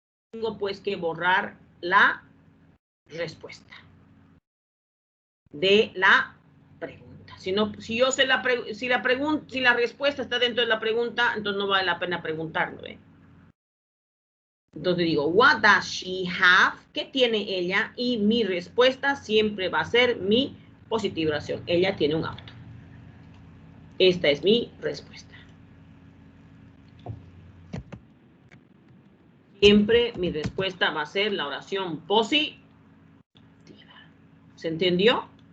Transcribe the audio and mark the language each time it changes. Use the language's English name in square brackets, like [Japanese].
[Spanish] Tengo pues que borrar la respuesta de la pregunta. Si la respuesta está dentro de la pregunta, entonces no vale la pena preguntarlo. Entonces digo, [English] what does she have? [Spanish] ¿Qué tiene ella? Y mi respuesta siempre va a ser mi positivación. Ella tiene un auto. Esta es mi respuesta. Siempre mi respuesta va a ser la oración positiva. ¿Se entendió?